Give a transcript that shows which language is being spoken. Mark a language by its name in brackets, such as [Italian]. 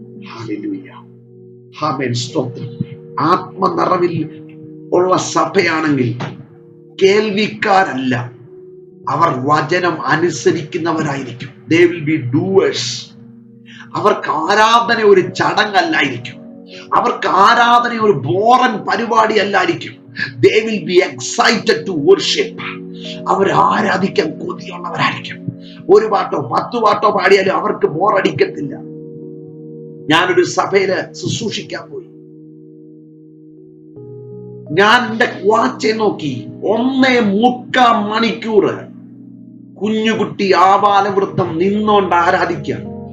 [Malayalam] Hallelujah, ആമേൻ, സ്തോത്രം. ആത്മനിറവിൽ ഉള്ള സഭയാണെങ്കിൽ കേൾവിക്കാരല്ല, അവർ വചനം അനുസരിക്കുന്നവരായിരിക്കും. [English] They will be doers. [Malayalam] അവർക്ക് ആരാധന ഒരു ചടങ്ങല്ലായിരിക്കും. അവർക്ക് ആരാധന ഒരു ബോറൻ പരിപാടി അല്ലായിരിക്കും. [English] They will be excited to worship. [Malayalam] അവർ ആരാധിക്കാൻ കൊതിയുള്ളവരായിരിക്കും. ഒരു പാട്ടോ 10 പാട്ടോ പാടിയാലും അവർക്ക് ബോറടിക്കത്തില്ല. ഞാനൊരു സഭയില് ശുശ്രൂഷിക്കാൻ പോയി. ഞാൻ എന്റെ വാച്ച് നോക്കി, 1.25 മണിക്കൂർ കുഞ്ഞുകുട്ടി ആബാലവൃത്തം നിന്നോണ്ട് ആരാധിക്കാൻ.